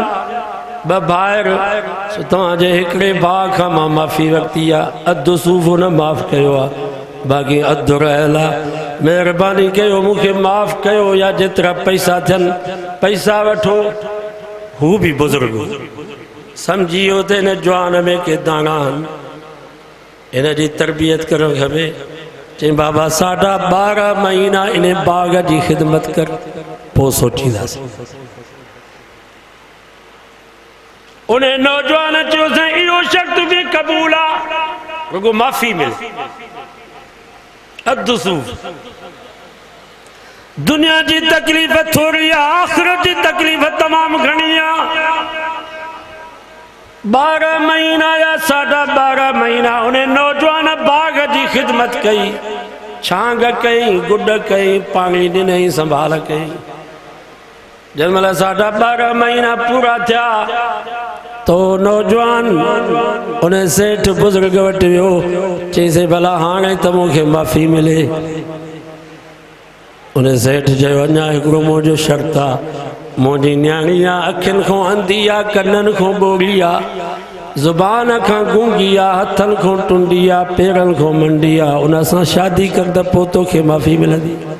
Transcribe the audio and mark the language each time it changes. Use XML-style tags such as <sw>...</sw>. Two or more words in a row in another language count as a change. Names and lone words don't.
<sd>ॿ भाइर तव्हांजे हिकिड़े भाउ खां मां माफ़ी वरिती आहे अधु सूफ़ हुन माफ़ कयो आहे बाक़ी अधु रहियल आहे महिरबानी कयो मूंखे माफ़ कयो या जेतिरा पैसा थियनि पैसा वठो हू भी बुजुर्ग समझियो त हिन जवान में के दाना आहिनि हिन जी तरबियत करणु खपे चई बाबा 12.5 महीना इन बाग़ जी ख़िदमत कर पोइ सोचींदासीं उन नौजवान चयो साईं इहो शर्त बि क़बूल आहे रुगो माफ़ी मिले अधु सूफ़</sd> <ur>दुनिया की तकलीफ़ थोड़ी है आखिरत की तकलीफ़ तमाम घनी है</ur> <sd>12 महीना या 12.5 महीना उन्हें नौजवान बाग़ की खिदमत कई छांग कई गुड कई पानी ॾिनई संभाल कई जंहिंमहिल 12.5 महीना पूरा थिया तो नौजवान उन सेठ बुजुर्ग वटि वियो चईंसि भला हाणे त मूंखे माफ़ी मिले उन सेठ चयो अञा हिकिड़ो मुंहिंजो शर्त आहे मुंहिंजी न्याणी आहे अखियुनि खां अंधी आहे कननि खां ॿोड़ी आहे ज़ुबान खां गूंगी आहे हथनि खां टुंडी आहे पेरनि खां मंडी आहे उन सां शादी कर त पोइ तोखे माफ़ी मिलंदी</sd>